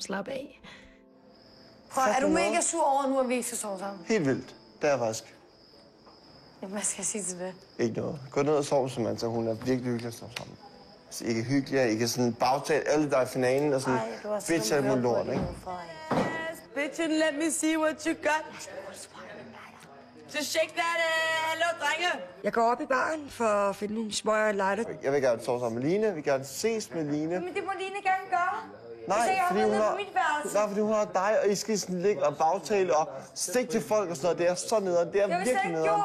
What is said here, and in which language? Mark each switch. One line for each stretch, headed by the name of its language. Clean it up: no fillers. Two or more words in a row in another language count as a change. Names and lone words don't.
Danish: Slap af. Prøv, er du mega sur over nu, at vi ikke skal sove sammen? Helt vildt. Det er jeg faktisk. Jamen, hvad skal jeg sige til det? Ikke noget. Gå ned og sov, Samantha. Hun er virkelig hyggelig at sove sammen. Altså, ikke hyggelig, ikke sådan bagtalt alle der i finalen og sådan bitch alt muligt lort, ikke?
English: Yes, bitchin', let me see what you got. Så shake that,
Danish: hallo, drenge. Jeg går op i baren for at finde nogle smøger og lighter. Jeg vil gerne sove sammen med Line. Vi gerne ses med Line. Men det må Line gerne gøre. Nej, fordi hun har dig, og I skal sådan ligge og bagtale og stikke til folk og sådan noget. Det er så nederen. Det er virkelig nederen.